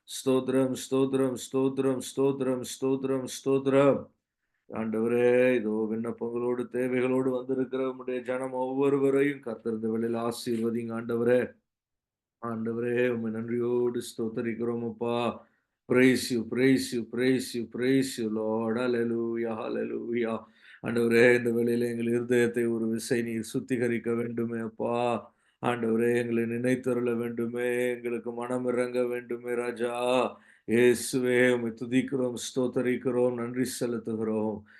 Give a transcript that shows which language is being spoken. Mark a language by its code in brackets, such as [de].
[ta] ஸ்தோத்திரம், ஸ்தோத்திரம், ஸ்தோத்திரம், ஸ்தோத்திரம், ஸ்தோத்திரம், ஸ்தோத்திரம். ஆண்டவரே இதோ விண்ணப்பங்களோடு தேவைகளோடு வந்திருக்கிற உம்முடைய ஜனம் ஒவ்வொருவரையும் கர்த்தர் இந்த வேளையில் ஆசீர்வதிங்க ஆண்டவரே. ஆண்டவரே உம்மை நன்றியோடு ஸ்தோத்தரிக்கிறோம் அப்பா. [en] praise you, praise you, praise you, praise you, Lord. Hallelujah, hallelujah. [ta] ஆண்டவரே இந்த வேளையில எங்கள் இருதயத்தை ஒரு விசை நீர் சுத்திகரிக்க வேண்டுமே அப்பா. ஆண்டவரே எங்களை நினைத்தருள வேண்டுமே, எங்களுக்கு மனம் இறங்க வேண்டுமே ராஜா. இயேசுவே உம்மை துதிக்கிறோம், ஸ்தோத்தரிக்கிறோம், நன்றி செலுத்துகிறோம்.